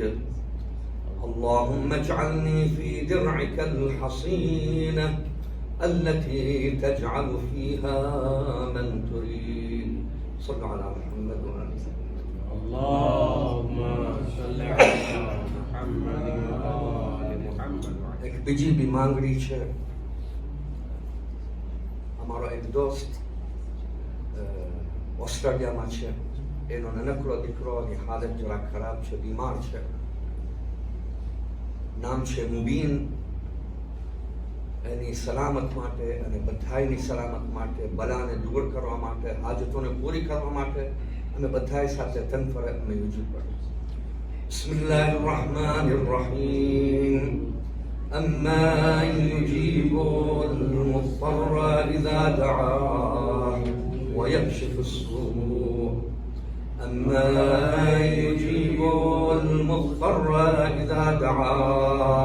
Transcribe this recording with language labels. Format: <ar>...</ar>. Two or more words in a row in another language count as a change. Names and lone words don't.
<ar>اللهم اجعلني في درعك الحصينة التي تجعل فيها من تريد. صلوا على محمد وآل محمد. اللهم صل على محمد وآل محمد.</ar> <gu>एक બીજી બી માંગણી છે અમારો એક દોસ્ત ઓસ્ટ્રેલિયામાં છે, એનો નાનકડો દીકરોની હાલત જરા ખરાબ છે, બીમાર છે. નામ છે મુબીન. એની સલામત માટે અને બધાયની સલામત માટે, બલાને દૂર કરવા માટે, હાજતોને પૂરી કરવા માટે અમે બધાય સાથે તન ફરજ અમે યુજી પડે.</gu> <ar>بسم الله الرحمن الرحيم. أَمَّا يُجِيبُ الْمُضْطَرَّ إِذَا دَعَاهُ وَيَكْشِفُ السُّوءَ أَمَّا يُجِيبُ الْمُضْطَرَّ إِذَا دَعَاهُ</ar>